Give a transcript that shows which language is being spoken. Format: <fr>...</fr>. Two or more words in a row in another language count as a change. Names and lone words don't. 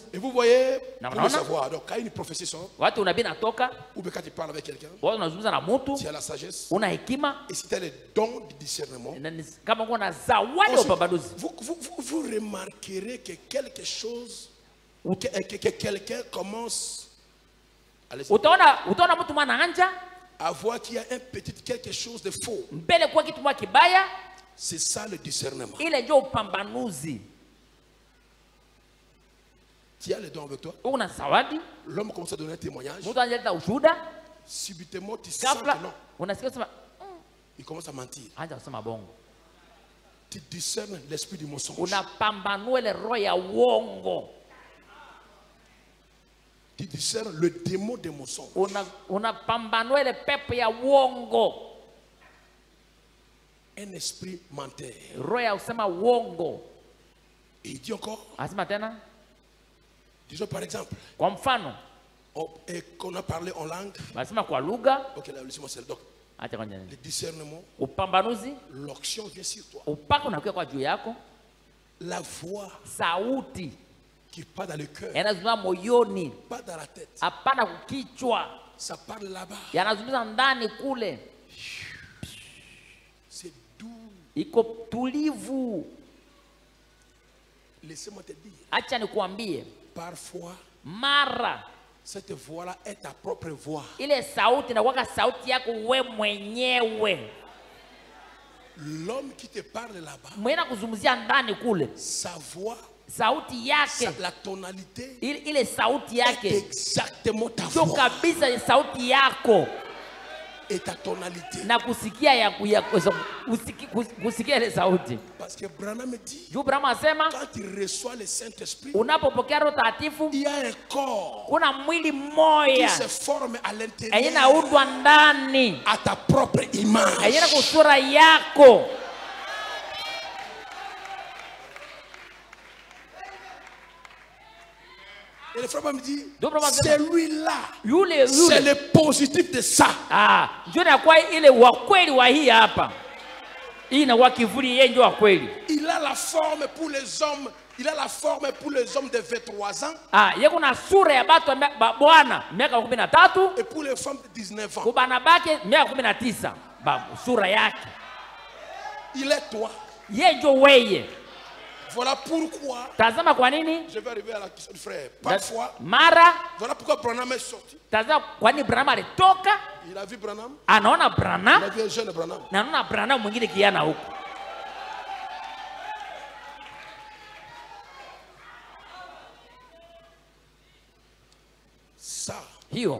<fr>Et vous voyez, pour le savoir, donc quand une prophétie sort,</fr> <sw>watu unabii natoka,</sw> <fr>ou bien quand tu parles avec quelqu'un,</fr> <sw>watu unazungumza na mtu,</sw> <fr>tu as la sagesse,</fr> <sw>una hekima,</sw> <fr>et si tu as le don de discernement,</fr> <sw>kama kuna zawadi ya upambanuzi,</sw> <fr>vous remarquerez que quelque chose, que quelqu'un commence</fr> <sw>utaona mtu mwana anja</sw> <fr>à voir qu'il y a un petit quelque chose de faux.</fr> <sw>mbele kwa kitu kibaya.</sw> <fr>C'est ça le discernement.</fr> <sw>Ile ndio upambanuzi.</sw> <fr>Tu as le don avec toi.</fr> <sw>Una zawadi.</sw> <fr>L'homme commence à donner un témoignage.</fr> <sw>Mtu analeta ushuhuda.</sw> <fr>Subitement tu sens que non.</fr> <sw>Unasikia sema</sw> <fr>il commence à mentir.</fr> <sw>Anja kusema bongo.</sw> <fr>Tu discernes l'esprit du mensonge.</fr> <sw>Unapambanua ile roho ya uongo.</sw> <fr>Tu discernes le démon des mensonges.</fr> <sw>Unapambanua ile pepo ya uongo.</sw> <fr>Un esprit menteur.</fr> <sw>Roho ya kusema uongo.</sw> <fr>Et il dit encore.</fr> <sw>Asema tena.</sw> <fr>Disons par exemple.</fr> <sw>Kwa mfano.</sw> <fr>Et qu'on a parlé en langue.</fr> <sw>Basema kwa lugha.</sw> <fr>Ok, là, laissez-moi c'est le doc. Le discernement.</fr> <sw>Upambanuzi.</sw> <fr>L'onction vient sur toi.</fr> <sw>Upako unakuja kwa juu yako.</sw> <fr>La voix.</fr> <sw>Sauti.</sw> <fr>Qui part dans le cœur.</fr> <sw>Yanazungumza moyoni.</sw> <fr>Pas dans la tête.</fr> <sw>Hapana kukichwa.</sw> <fr>Ça parle là-bas.</fr> <sw>Yanazungumza ndani kule.</sw> <fr>C'est doux.</fr> <sw>Iko tulivu.</sw> <fr>Laissez-moi te dire.</fr> <sw>Acha nikuambie.</sw> <fr>Parfois.</fr> <sw>Mara.</sw> <fr>Cette voix-là est ta propre voix.</fr> <sw>Ile sauti inakuwa sauti yako wewe mwenyewe.</sw> <fr>L'homme qui te parle là-bas.</fr> <sw>Mwenye kuzungumzia ndani kule.</sw> <fr>Sa voix.</fr> <sw>Sauti yake.</sw> <fr>La tonalité.</fr> <sw>Ile sauti yake.</sw> <fr>Exactement ta voix.</fr> <sw>Ndio kabisa sauti yako.</sw> <fr>Et ta tonalité.</fr> <sw>Na kusikia ya kusikia ile sauti.</sw> <fr>Parce que Branham dit.</fr> <sw>Branham asema.</sw> <fr>Quand tu reçois le Saint-Esprit.</fr> <sw>Unapopokea Roho Takatifu.</sw> <fr>Il y a un corps.</fr> <sw>Kuna mwili mmoja.</sw> <fr>Qui se forme à l'intérieur.</fr> <sw>Inaundwa ndani.</sw> <fr>À ta propre image.</fr> <sw>Ina kwa sura yako.</sw> <fr>Et le frère me dit, celui-là, c'est le positif de ça.</fr> <sw>Njoo na kwa ile wa kweli wa hii hapa. Hii na wa kivuli yeye ndio wa kweli.</sw> <fr>Il a la forme pour les hommes. Il a la forme pour les hommes de 23 ans.</fr> <sw>Yeye kuna sura ya watu bwana miaka 13.</sw> <fr>Et pour les femmes de 19 ans.</fr> <sw>Kwa bana bake miaka 19. Sura yake.</sw> <fr>Il est toi.</fr> <sw>Yeye ndio wewe.</sw> <fr>Voilà pourquoi.</fr> <sw>Tazama kwa nini?</sw> <fr>Je vais arriver à la question du frère. Parfois.</fr> <sw>Mara.</sw> <fr>Voilà pourquoi Branham est sorti.</fr> <sw>Tazama kwa nini Branham alitoka?</sw> <fr>Il a vu Branham.</fr> <sw>Anaona Branham.</sw> <fr>Il a vu un jeune Branham.</fr> <sw>Na anaona Branham mwingine kiana huko.</sw> <fr>Ça.</fr> <sw>Hiyo.</sw>